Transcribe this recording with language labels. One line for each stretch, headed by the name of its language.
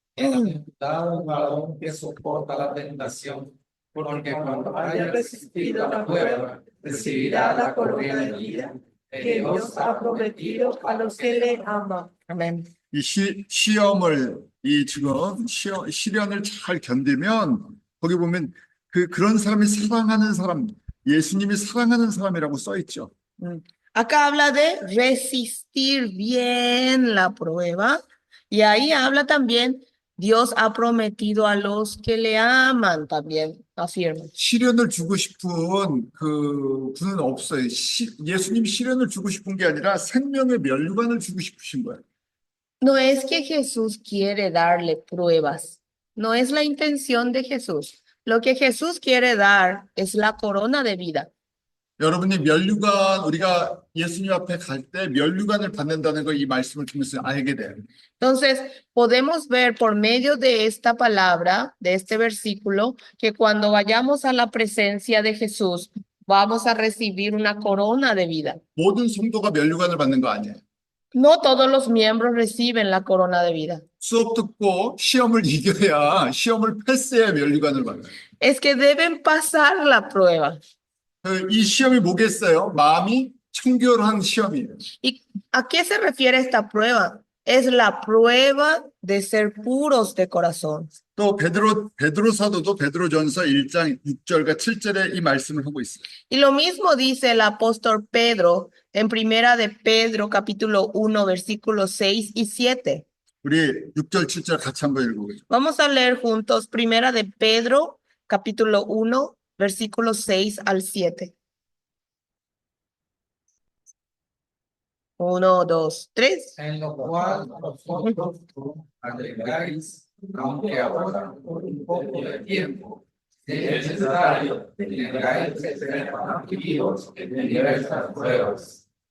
Spanish: Bienaventurado el varón que soporta la tentación, porque cuando haya resistido la prueba, recibirá la corona de vida que Dios ha prometido a los que le aman. Amén.
Korean: 이 시험을 지금 시련을 잘 견디면 거기 보면 그런 사람이 사랑하는 사람, 예수님이 사랑하는 사람이라고 써 있죠.
Spanish: Acá habla de resistir bien la prueba y ahí habla también, Dios ha prometido a los que le aman también, afirma.
Korean: 시련을 주고 싶은 분은 없어요. 예수님이 시련을 주고 싶은 게 아니라 생명의 면류관을 주고 싶으신 거예요.
Spanish: No es que Jesús quiere darle pruebas, no es la intención de Jesús. Lo que Jesús quiere dar es la corona de vida.
Korean: 여러분이 면류관, 우리가 예수님 앞에 갈 때 면류관을 받는다는 거 이 말씀을 통해서 알게 돼요.
Spanish: Entonces, podemos ver por medio de esta palabra, de este versículo, que cuando vayamos a la presencia de Jesús, vamos a recibir una corona de vida.
Korean: 모든 성도가 면류관을 받는 거 아니에요.
Spanish: No todos los miembros reciben la corona de vida.
Korean: 수업 듣고 시험을 이겨야, 시험을 패스해야 면류관을 받아요.
Spanish: Es que deben pasar la prueba.
Korean: 이 시험이 뭐겠어요? 마음이 청결한 시험이에요.
Spanish: ¿Y a qué se refiere esta prueba? Es la prueba de ser puros de corazón.
Korean: 또 베드로 사도도 베드로전서 1장 6절과 7절에 이 말씀을 하고 있어요.
Spanish: Y lo mismo dice el apóstol Pedro en Primera de Pedro, capítulo 1, versículos 6 y 7.
Korean: 우리 6절 7절 같이 한번 읽어보죠.
Spanish: Vamos a leer juntos Primera de Pedro, capítulo 1, versículos 6 al 7. 1, 2, 3. En lo cual vosotros alegráis, aunque ahora por un poco de tiempo, si es necesario, tengáis que ser afligidos en diversas pruebas.